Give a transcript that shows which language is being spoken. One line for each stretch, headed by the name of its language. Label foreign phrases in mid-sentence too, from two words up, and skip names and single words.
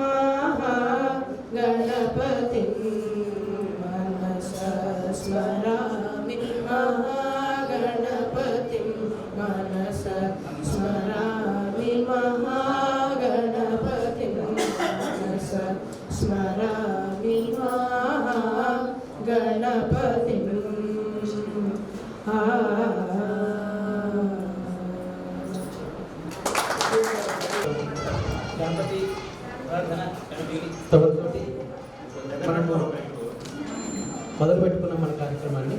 Sanskrit: महागणपतिं मनसा स्मरामि महागणपतिं मनसा स्मरामि महागणपतिं मनसा स्मरामि महागणपतिं
Telugu: గణపతి ప్రార్థన స్తోత్రంతోటి మనము మొదలు పెట్టుకున్నాం మన కార్యక్రమాన్ని.